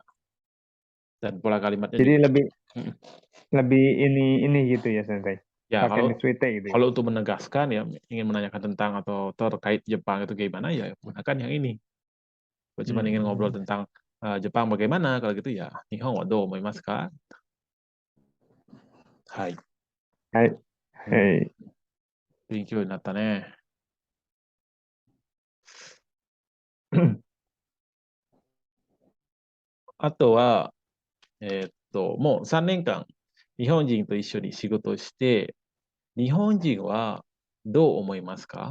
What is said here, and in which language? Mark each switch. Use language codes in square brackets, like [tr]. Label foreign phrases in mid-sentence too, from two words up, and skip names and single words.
[id] Dan pola kalimatnya Jadi juga. lebih ini gitu ya Sensei. Ya, Pakai nih suite gitu ya. kalau untuk menegaskan ya ingin menanyakan tentang atau terkait Jepang itu gimana ya gunakan yang ini. Kalau cuma ingin ngobrol tentang Jepang bagaimana kalau gitu ya [ja] Nihon wa dou omoimasu ka? Hai. Hai. Hai. 勉強になったね。あとは、もう3年間、日本人と一緒に仕事をして、日本人はどう思いますか？